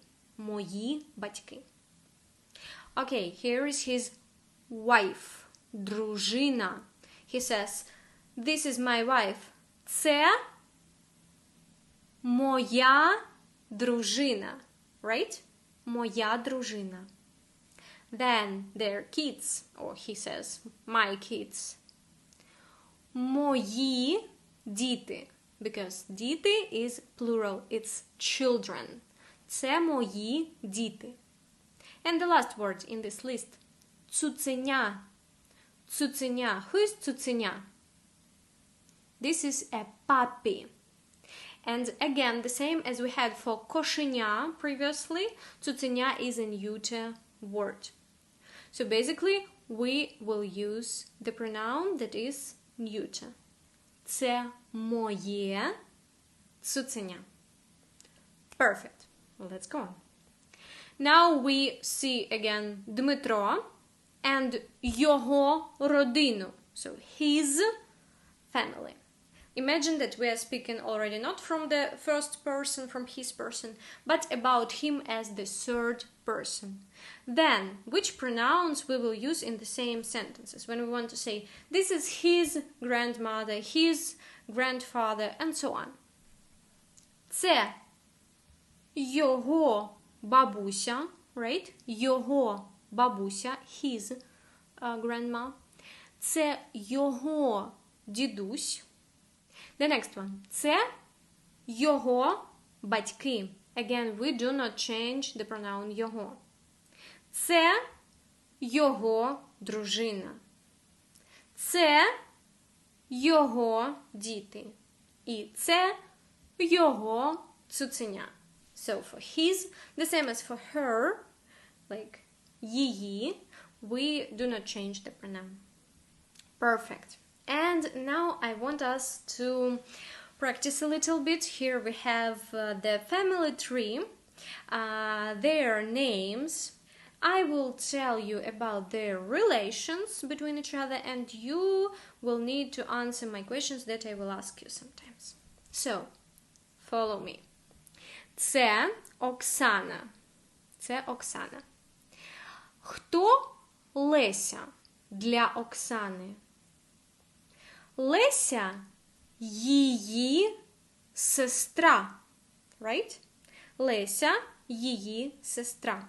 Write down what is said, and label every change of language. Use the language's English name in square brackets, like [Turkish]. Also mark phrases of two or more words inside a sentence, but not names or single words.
[Ukrainian] Мої батьки. [English] Okay, here is his wife. дружина. He says, this is my wife. [Ukrainian] Це моя дружина. Right? Моя дружина. [English] Then their kids, or he says, my kids. [Ukrainian] Мої діти. [English] Because діти is plural, it's children. [Ukrainian] Це мої діти. [English] And the last word in this list. [Ukrainian] Цуценя. Цуценя. [English] Who is цуценя? This is a puppy. And again, the same as we had for кошеня previously, цуценя is a neuter word. So basically, we will use the pronoun that is neuter. [Ukrainian] Це моє цуценя. [English] Perfect. Well, let's go on. Now we see again Дмитро and [Ukrainian] його родину. [English] So his family. Imagine that we are speaking already not from the first person, from his person, but about him as the third person. Then, which pronouns we will use in the same sentences when we want to say, this is his grandmother, his grandfather, and so on. [Ukrainian] Це його бабуся, right? Його бабуся, [English] his grandma. [Ukrainian] Це його дідусь. [English] The next one. [Ukrainian] Це його батьки. [English] Again, we do not change the pronoun його. [Ukrainian] Це його дружина. Це його діти. І це його цуценя. [English] So for his, the same as for her, like її, we do not change the pronoun. Perfect. And now I want us to practice a little bit. Here we have the family tree, their names. I will tell you about their relations between each other, and you will need to answer my questions that I will ask you sometimes. So, follow me. [Ukrainian] Це Оксана. Це Оксана. Хто Леся для Оксани? Леся – її сестра. Right? Леся – її сестра.